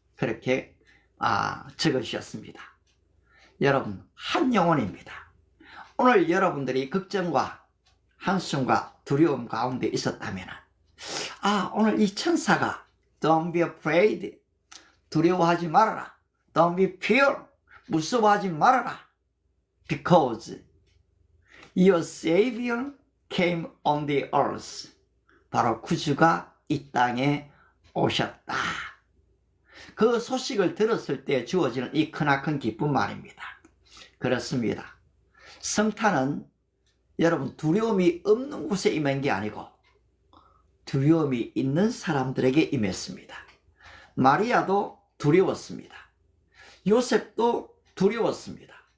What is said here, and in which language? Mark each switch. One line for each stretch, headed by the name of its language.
Korean: 그렇게 적으셨습니다. 여러분, 한 영혼입니다. 오늘 여러분들이 걱정과 한숨과 두려움 가운데 있었다면 오늘 이 천사가
English: Don't be afraid,
Korean: 두려워하지 말아라.
English: Don't be fear,
Korean: 무서워하지 말아라.
English: Because your Savior came on the earth,
Korean: 바로 구주가 이 땅에 오셨다. 그 소식을 들었을 때 주어지는 이 크나큰 기쁜 말입니다. 그렇습니다. 성탄은 여러분 두려움이 없는 곳에 임한 게 아니고 두려움이 있는 사람들에게 임했습니다. 마리아도 두려웠습니다. 요셉도 두려웠습니다.